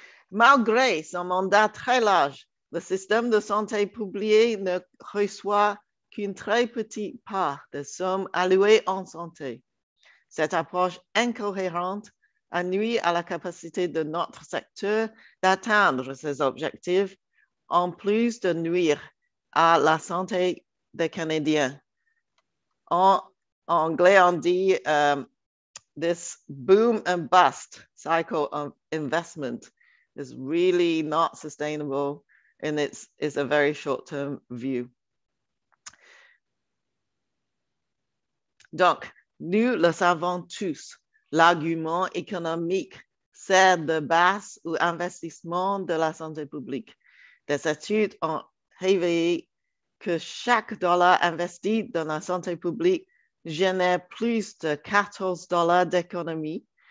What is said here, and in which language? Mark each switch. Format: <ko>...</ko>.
<fr>Malgré son mandat très large, le système de santé publique ne reçoit qu'une très petite part des sommes allouées en santé. Cette approche incohérente a nui à la capacité de notre secteur d'atteindre ses objectifs, en plus de nuire à la santé des Canadiens. En anglais, on dit</fr> <en>this boom and bust cycle of investment is really not sustainable, and it's a very short-term view.</en> <fr>Donc, nous le savons tous, l'argument économique sert de base aux investissements de la santé publique. Des études ont révélé que chaque dollar investi dans la santé publique génère plus de 14 $ d'économie.</fr>